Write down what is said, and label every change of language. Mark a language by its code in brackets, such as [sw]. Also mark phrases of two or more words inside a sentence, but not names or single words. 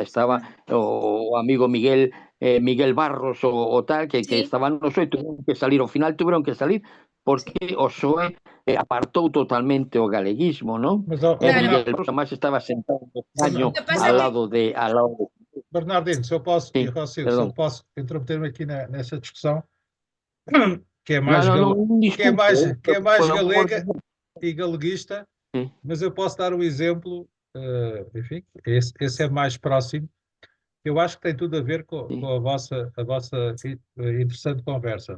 [gl] Estaba o amigo Miguel Barros o tal, que Sí. estaban no PSOE, [es] tuvieron que salir, [gl] ao final [es] tuvieron que salir, [gl] porque o PSOE apartou totalmente o galeguismo, non? [pt] Mas, [gl] Claro. Miguel Barros además estaba sentado no escaño O que pasa ao que lado de... [pt] Bernardino, se eu posso, e Sim, Rocio, se eu perdão. posso intrometer-me aqui nessa discussão, que é Não, mais, não, não, desculpe. que é mais Por amor de galega Deus. e galeguista, Sim. mas eu posso dar um exemplo, enfim, esse é mais próximo, que eu acho que tem tudo a ver com a vossa interessante conversa.